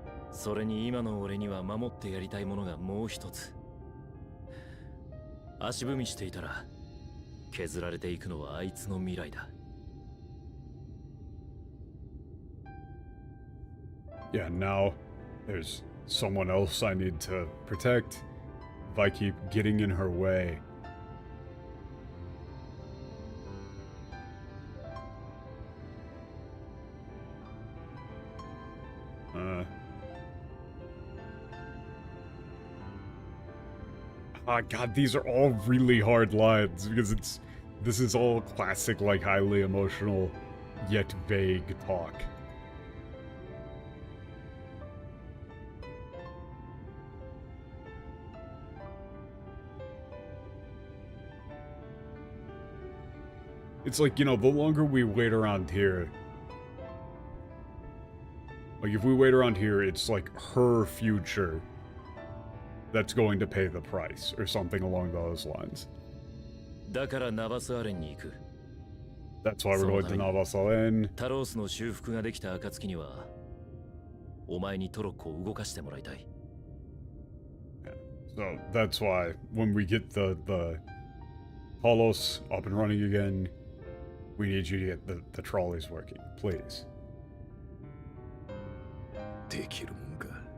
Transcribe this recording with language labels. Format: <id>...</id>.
<ja>それに今の俺には守ってやりたいものがもう一つ。足踏みしていたら削られていくのはあいつの未来だ。</ja> <en>Yeah, now there's someone else I need to protect if I keep getting in her way. God, these are all really hard lines because this is all classic, like, highly emotional yet vague talk. It's like, you know, the longer we wait around here, like, if we wait around here, it's like her future that's going to pay the price, or something along those lines.</en> <ja>だからナバスアレンに行く。</ja> <en>That's why we're going to Navasalen.</en> <ja>タロースの修復ができた暁には、お前にトロッコを動かしてもらいたい。</ja> <en>So that's why when we get the Talos up and running again, we need you to get the trolleys working, please.</en> <ja>できるもんか。</ja>